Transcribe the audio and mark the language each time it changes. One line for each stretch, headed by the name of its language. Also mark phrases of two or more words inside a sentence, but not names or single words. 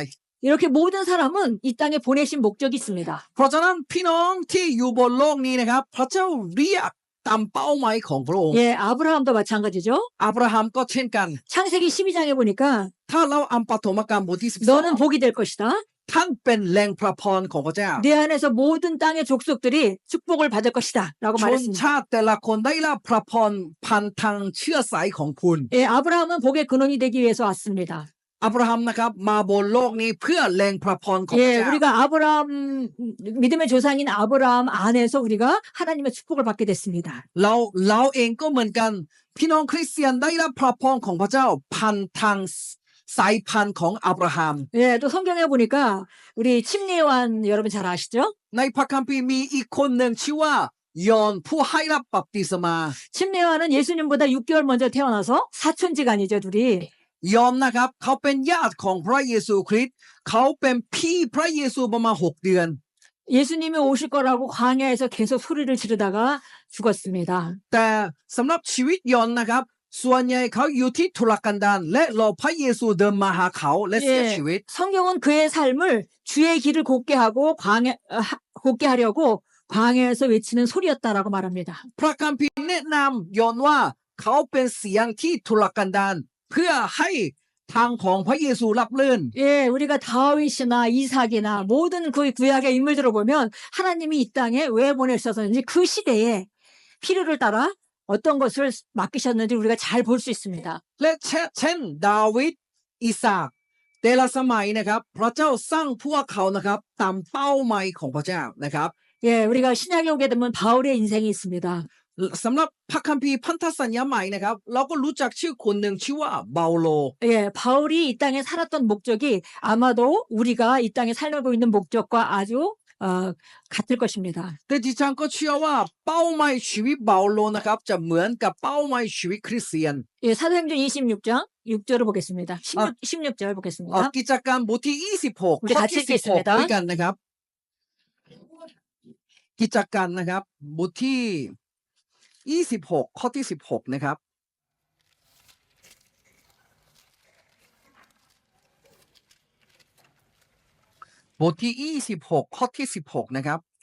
Korean: 이렇게 모든 사람은 이 땅에 보내신 목적이 있습니다.
Thai: เพราะฉะนั้นพี่น้องที่อยู่บนโลกนี้นะครับพระเจ้าเรียกตามเป้าหมายของพระองค์
Korean: 예, 아브라함도 마찬가지죠.
Thai: อับราฮัมก็เช่นกัน
Korean: 창세기 12장에 보니까
Thai: ถ้าเราอ่านปฐมกาลบทที่
Korean: 너는 복이 될 것이다.
Thai: ท่านเป็นแหล่งพระพรของพระเจ้า
Korean: 내 안에서 모든 땅의 족속들이 축복을 받을 것이다. 라고
Thai: ชน
Korean: 말했습니다.
Thai: ชาติแต่ละคนได้รับพระพรพันทางเชื้อสายของคุณ
Korean: 예, 아브라함은 복의 근원이 되기 위해서 왔습니다.
Thai: อับราฮัมนะครับมาบนโลกนี้เพื่อแหล่งพระพรของพระ
Korean: 예,
Thai: เจ้า
Korean: 우리가 아브라함, 믿음의 조상인 아브라함 안에서 우리가 하나님의 축복을 받게 됐습니다.
Thai: เราเองก็เหมือนกันพี่น้องคริสเตียนได้รับพระพรของพระเจ้าพันทางสายพันธุ์ของอับราฮัม
Korean: 예, 또 성경에 보니까 우리 침례요한 여러분 잘 아시죠?
Thai: ในพระคัมภีร์มีอีกคนหนึ่งชื่อว่ายอห์นผู้ให้รับบัพติศมา
Korean: 침례요한은 예수님보다 6개월 먼저 태어나서 사촌지간이죠, 둘이.
Thai: ยอห์นนะครับเขาเป็นญาติของพระเยซูคริสต์เขาเป็นพี่พระเยซูประมาณ6 เดือน
Korean: 예수님이 오실 거라고 광야에서 계속 소리를 지르다가 죽었습니다.
Thai: แต่สำหรับชีวิตยอห์นนะครับส่วนใหญ่เขาอยู่ที่ทุรกันดารและรอพระเยซูเดินมาหาเขาและเสียชีวิต
Korean: 성경은 그의 삶을 주의 길을 곱게 하고 곱게 하려고 광야에서 외치는 소리였다라고 말합니다.
Thai: พระคัมภีร์แนะนำยอห์นว่าเขาเป็นเสียงที่ทุรกันดารเพื่อให้ทางของพระเยซูรับเลื่อน
Korean: 예, 우리가 다윗이나 이삭이나 모든 그 구약의 인물들을 보면 하나님이 이 땅에 왜 보내셨었는지 그 시대에 필요를 따라 어떤 것을 맡기셨는지 우리가 잘 볼 수 있습니다.
Thai: และเช่นดาวิดอิสากแต่ละสมัยนะครับพระเจ้าสร้างพวกเขานะครับตามเป้าหมายของพระเจ้านะครับ
Korean: 예, 우리가 신약에 오게 되면 바울의 인생이 있습니다.
Thai: สำหรับพระคัมภีร์พันธสัญญาใหม่นะครับเราก็รู้จักชื่อคนหนึ่งชื่อว่าเปาโล
Korean: 예, 바울이 이 땅에 살았던 목적이 아마도 우리가 이 땅에 살고 있는 목적과 아주 같을 것입니다.
Thai: แต่ดิฉันก็เชื่อว่าเป้าหมายชีวิตเปาโลนะครับจะเหมือนกับเป้าหมายชีวิตคริสเตียน
Korean: 예, 사도행전 26장 6절을 보겠습니다. 16절 보겠습니다.
Thai: กิจการบทที่26
Korean: 우리
Thai: ข้อ
Korean: 같이
Thai: ที่
Korean: 읽겠습니다.
Thai: 16ด้วยกันนะครับกิจการนะครับบทที่26ข้อที่16นะครับบทที่26ข้อที่16นะครับ